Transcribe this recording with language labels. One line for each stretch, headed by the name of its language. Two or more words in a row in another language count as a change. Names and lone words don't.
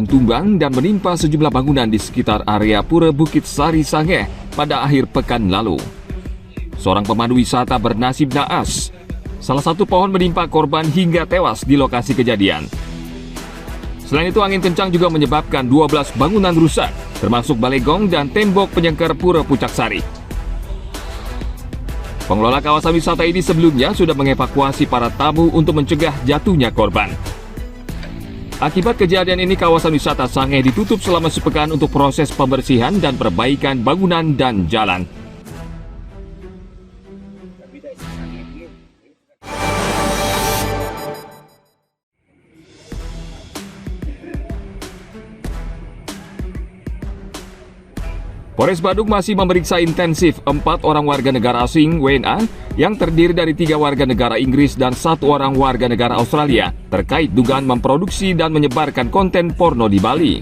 Indonesian: tumbang dan menimpa sejumlah bangunan di sekitar area Pura Bukit Sari Sangeh pada akhir pekan lalu. Seorang pemandu wisata bernasib naas. Salah satu pohon menimpa korban hingga tewas di lokasi kejadian. Selain itu, angin kencang juga menyebabkan 12 bangunan rusak, termasuk balegong dan tembok penyengker Pura Pucak Sari. Pengelola kawasan wisata ini sebelumnya sudah mengevakuasi para tamu untuk mencegah jatuhnya korban. Akibat kejadian ini, kawasan wisata Sangeh ditutup selama sepekan untuk proses pembersihan dan perbaikan bangunan dan jalan. Polres Badung masih memeriksa intensif 4 orang warga negara asing (WNA) yang terdiri dari 3 warga negara Inggris dan 1 orang warga negara Australia terkait dugaan memproduksi dan menyebarkan konten porno di Bali.